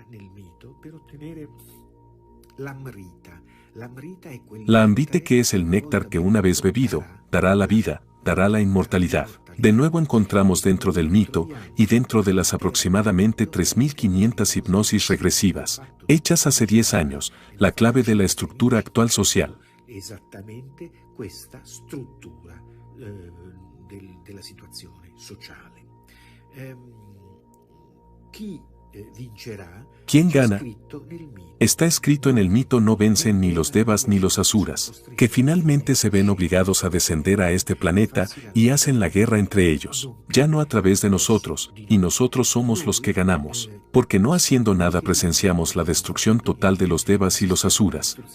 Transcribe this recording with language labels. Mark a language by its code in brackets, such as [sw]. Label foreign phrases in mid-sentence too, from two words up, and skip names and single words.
[es] La Amrite, que es el néctar que una vez bebido, dará la vida, dará la inmortalidad. De nuevo encontramos dentro del mito y dentro de las aproximadamente 3.500 hipnosis regresivas, hechas hace 10 años, la clave de la estructura actual social. [it] Esattamente questa struttura della situazione sociale. [es] ¿Quién gana? Está escrito en el mito: no vencen ni los devas ni los asuras, que finalmente se ven obligados a descender a este planeta y hacen la guerra entre ellos, ya no a través de nosotros, y nosotros somos los que ganamos, porque no haciendo nada presenciamos la destrucción total de los devas y los asuras.